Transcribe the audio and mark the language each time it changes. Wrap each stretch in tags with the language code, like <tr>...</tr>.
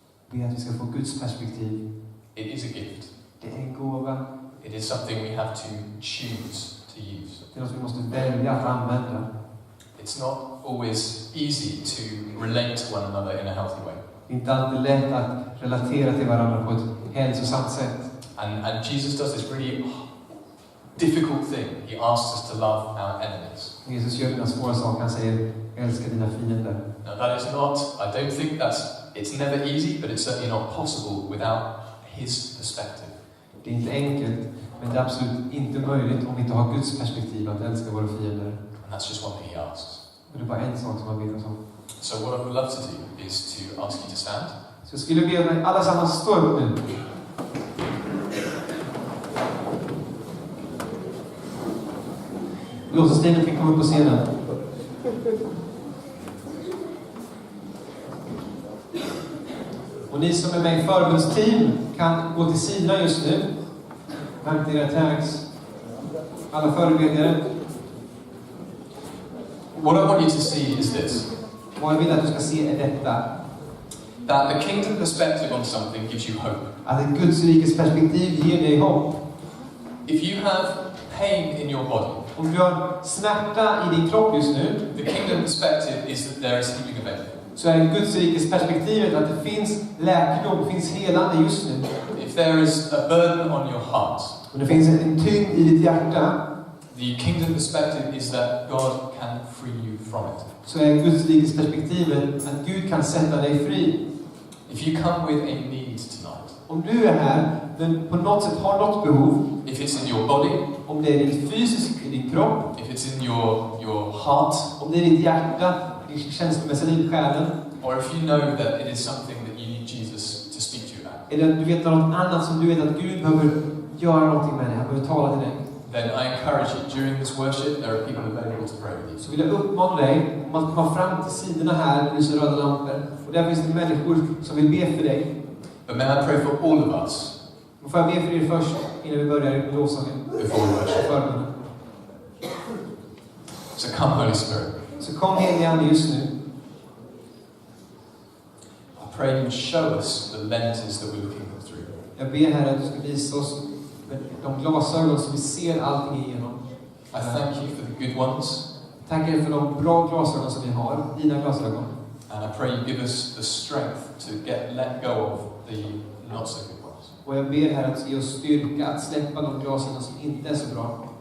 <sv>Be att vi ska få Guds perspektiv.</sv> <en>It is a gift.</en> <sv>Det är en gåva.</sv> <en>It is something we have to choose to use.</en> <sv>Det är något vi måste välja att använda.</sv> <en>It's not always easy to relate to one another in a healthy way.</en> <sv>Det är inte alltid lätt att relatera till varandra på ett hälsosamt sätt.</sv> <en>And Jesus does this really difficult thing. He asks us to love our enemies.</en> <sv>Jesus gör dina svåra saker. Han säger, älska dina fiender.</sv> <en>Now that is not, I don't think it's never easy, but it's certainly not possible without his perspective.</en> <sv>Det är inte enkelt, men det är absolut inte möjligt om vi inte har Guds perspektiv att älska våra fiender.</sv> <en>And that's just one thing he asks.</en> <sv>Och det är bara en sak som han ber oss om.</sv> <en>So what I would love to do is to ask you to stand.</en> <sv>Så jag skulle be mig allesammans stå upp nu. Låtsaslivet fick komma upp på scenen. Och ni som är med i förbundsteam kan gå till sidan just nu. Hämta era tags. Alla förebedjare.</sv> <en>What I want you to see is this.</en> <sv>Vad jag vill att du ska se är detta.</sv> <en>That the kingdom perspective on something gives you hope.</en> <sv>Att ett Guds rikes perspektiv ger dig hopp.</sv> <en>If you have pain in your body,</en> <sv>Om du har smärta i din kropp just nu,</sv> <en>the kingdom perspective is that there is healing available.</en> <sv>så är Guds rikes perspektivet att det finns läkedom, det finns helande just nu.</sv> <en>If there is a burden on your heart,</en> <sv>Och det finns en tyngd i ditt hjärta,</sv> <en>the kingdom perspective is that God can free you from it.</en> <sv>så är Guds rikes perspektivet att Gud kan sätta dig fri.</sv> <en>If you come with a need tonight,</en> <sv>Om du är här, men på något sätt har något behov,</sv> <en>if it's in your body,</en> <sv>om det är ditt fysiska, i din kropp,</sv> <en>if it's in your heart,</en> <sv>om det är ditt hjärta, din känslomässiga liv, själen,</sv> <en>or if you know that it is something that you need Jesus to speak to you about,</en> <sv>eller du vet något annat som du vet att Gud behöver göra någonting med dig, han behöver tala till dig,</sv> <en>then I encourage you, during this worship, there are people available to pray with you.</en> <sv>så vill jag uppmana dig om att komma fram till sidorna här med lyser röda lampor. Och där finns det människor som vill be för dig.</sv> <en>But may I pray for all of us</en> <sv>Och får jag be för er först, innan vi börjar i lovsången?</sv> <en>before we worship?</en> <sv>Förbönen.</sv> <en>So come, Holy Spirit.</en> <sv>Så kom helige Ande just nu.</sv> <en>I pray you show us the lenses that we're looking through.</en> <sv>Jag ber här att du ska visa oss med de glasögon som vi ser allting igenom.</sv> <en>I thank you for the good ones,</en> <sv>Tackar dig för de bra glasögon som vi har, dina glasögon.</sv> <en>and I pray you give us the strength to let go of the not so good ones.</en> <sv>Och jag ber här att ge oss styrka att släppa de glasögon som inte är så bra.</sv>